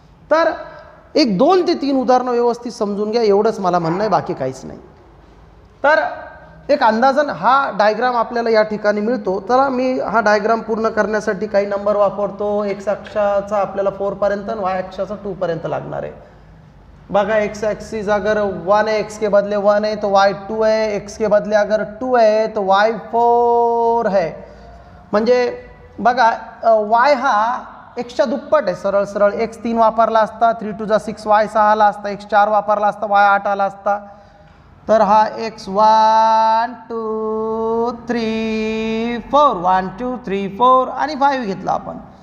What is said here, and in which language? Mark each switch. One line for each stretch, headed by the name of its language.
Marathi: तर एक 2 ते 3 उदाहरणं व्यवस्थित समजून घ्या, एवढंच मला म्हणणं आहे, बाकी काहीच नाही. तर एक अंदाजन हा डायग्राम आपल्याला या ठिकाणी मिळतो. तर मी हा डायग्राम पूर्ण करण्यासाठी काही नंबर वापरतो. एक्स अक्षाचा आपल्याला 4 पर्यंत आणि वाय अक्षाचा 2 पर्यंत लागणार आहे.
Hindi: बघा, एक्स एक्सिस अगर 1 है, एक्स के बदले 1 है तो वाई 2 है, एक्स के बदले अगर 2 है तो वाई 4 है.
Marathi: म्हणजे बघा, वाय हा एक्सच्या दुप्पट आहे. सरळ सरळ एक्स 3 वापरला असता 3 to the 6 वाय 6 आला असता, एक्स 4 वापरला असता वाय 8 आला असता. तर हा एक्स 1 2 3 4 1 2 3 4 आणि 5 घेतला आपण.